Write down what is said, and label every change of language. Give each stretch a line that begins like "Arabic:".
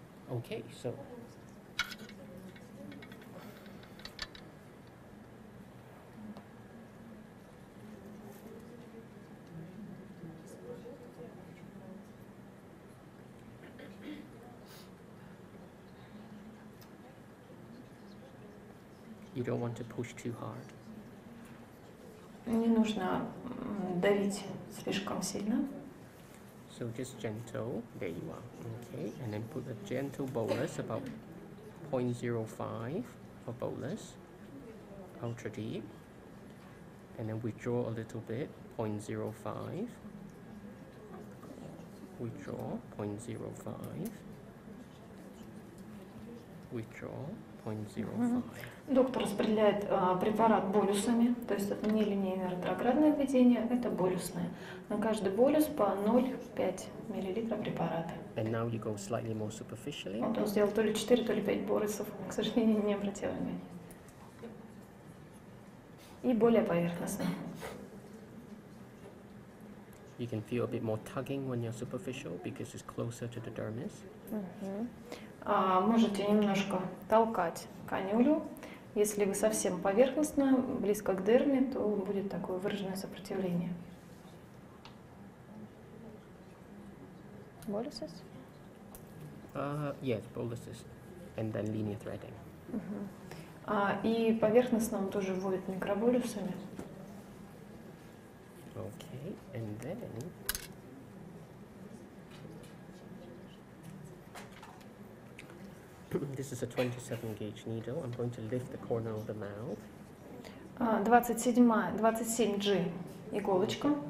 English: Okay, so you don't want to push too hard.
Russian: Не нужно давить слишком сильно.
English: So just gentle, there you are, okay, and then put a gentle bolus, about 0.05 for bolus, ultra deep, and then withdraw a little bit, 0.05, withdraw, 0.05, withdraw, 0.05.
Russian: Доктор распределяет препарат болюсами, то есть это не линейное ретроградное введение, это болюсное. На каждый болюс по 0,5 мл препарата.
English: And now you go slightly more superficially.
Russian: Вот он сделал то ли 4, то ли 5 болюсов, к сожалению, не обратила внимания. И более поверхностно.
English: You can feel a bit more tugging when you're superficial because it's closer to the dermis.
Russian: Можете немножко толкать канюлю. Если вы совсем поверхностно, близко к дерме, то будет такое выраженное сопротивление. Болюсис?
English: Yes, boluses, and then linear threading.
Russian: И поверхностно он тоже вводит микроболюсами.
English: Okay, and then this is a 27 gauge needle. I'm going to lift the corner of the mouth,
Russian: 27G иголочка.